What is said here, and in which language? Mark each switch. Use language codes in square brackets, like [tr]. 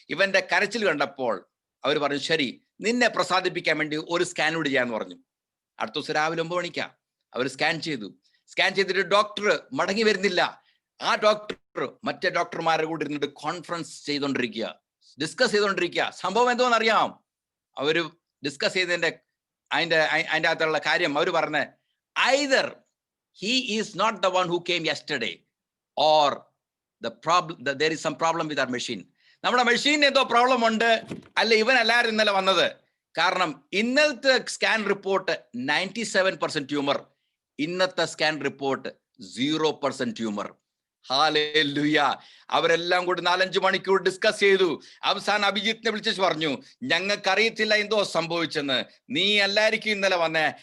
[ml] ഇവന്റെ കരച്ചിൽ കണ്ടപ്പോൾ അവർ പറഞ്ഞു, ശരി, നിന്നെ പ്രസാദിപ്പിക്കാൻ വേണ്ടി ഒരു സ്കാൻ കൂടി ചെയ്യാന്ന് പറഞ്ഞു. അടുത്ത ദിവസം രാവിലെ 9 മണിക്കാ അവർ സ്കാൻ ചെയ്തു. സ്കാൻ ചെയ്തിട്ട് ഡോക്ടർ മടങ്ങി വരുന്നില്ല. ആ ഡോക്ടർ മറ്റേ ഡോക്ടർമാരുടെ കൂടെ ഇരുന്നിട്ട് കോൺഫറൻസ് ചെയ്തോണ്ടിരിക്കുക, ഡിസ്കസ് ചെയ്തോണ്ടിരിക്കുക. സംഭവം എന്തോന്ന് അറിയാം? അവര് ഡിസ്കസ് ചെയ്തതിന്റെ അതിന്റെ അകത്തുള്ള കാര്യം അവർ പറഞ്ഞ, [en] either he is not the one who came yesterday or there is some problem with our machine. [ml] നമ്മുടെ മെഷീൻ എന്തോ പ്രോബ്ലം ഉണ്ട്, അല്ല ഇവൻ എല്ലാവരും ഇന്നലെ വന്നത്. കാരണം ഇന്നലത്തെ സ്കാൻ റിപ്പോർട്ട് 97% ട്യൂമർ, ഇന്നത്തെ സ്കാൻ റിപ്പോർട്ട് 0% ട്യൂമർ. ഹല്ലേലൂയ. അവരെല്ലാം കൂടി 4-5 മണിക്കൂർ ഡിസ്കസ് ചെയ്തു. അവസാനം അഭിജിത്തിനെ വിളിച്ചു പറഞ്ഞു, ഞങ്ങൾക്കറിയത്തില്ല എന്തോ സംഭവിച്ചെന്ന്, നീ എല്ലാവർക്കും ഇന്നലെ വന്നേ.